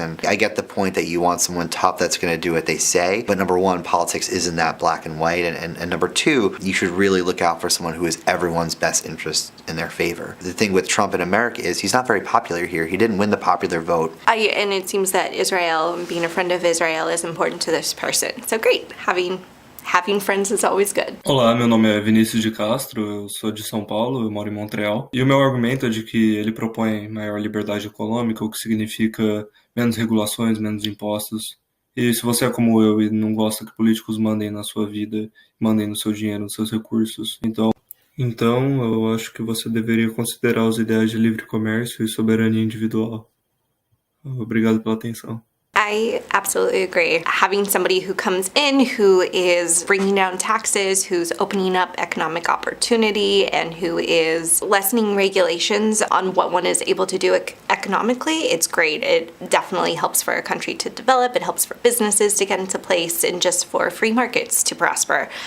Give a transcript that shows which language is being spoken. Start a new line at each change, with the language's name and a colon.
English: And I get the point that you want someone tough that's going to do what they say, but number one, politics isn't that black and white, and number two, you should really look out for someone who is everyone's best interest in their favor. The thing with Trump in America is he's not very popular here. He didn't win the popular vote. And it seems that Israel and being a friend of Israel is important to this person. So great, having friends is always good.
Portuguese: Olá, meu nome é Vinícius de Castro, eu sou de São Paulo, eu moro em Montreal. E o meu argumento é de que ele propõe maior liberdade econômica, o que significa menos regulações, menos impostos. E se você é como eu e não gosta que políticos mandem na sua vida, mandem no seu dinheiro, nos seus recursos, então eu acho que você deveria considerar os ideais de livre comércio e soberania individual. Obrigado pela atenção.
English: I absolutely agree. Having somebody who comes in who is bringing down taxes, who's opening up economic opportunity, and who is lessening regulations on what one is able to do economically, it's great. It definitely helps for a country to develop. It helps for businesses to get into place and just for free markets to prosper.